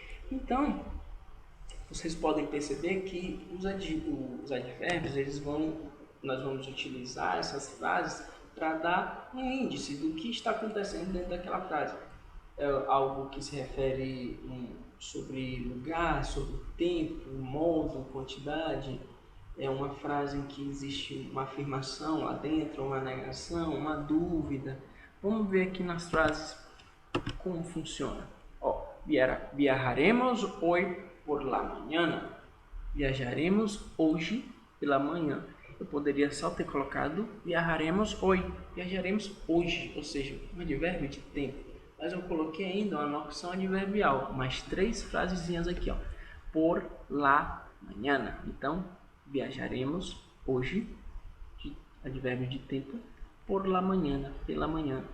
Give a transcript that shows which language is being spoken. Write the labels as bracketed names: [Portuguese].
[Portuguese] Então, vocês podem perceber que os advérbios, nós vamos utilizar essas frases para dar um índice do que está acontecendo dentro daquela frase. É algo que se refere sobre lugar, sobre tempo, modo, quantidade. É uma frase em que existe uma afirmação lá dentro, uma negação, uma dúvida. Vamos ver aqui nas frases como funciona. Ó, [Spanish] viajaremos hoy por la mañana. [Portuguese] Viajaremos hoje pela manhã. Eu poderia só ter colocado viajaremos hoje. Viajaremos hoje, ou seja, um advérbio de tempo. Mas eu coloquei ainda uma locução adverbial, mais 3 frasezinhas aqui, ó. [Spanish] Por la mañana. [Portuguese] Então, viajaremos hoje, advérbio de tempo, [Spanish] por la mañana, [Portuguese] pela manhã.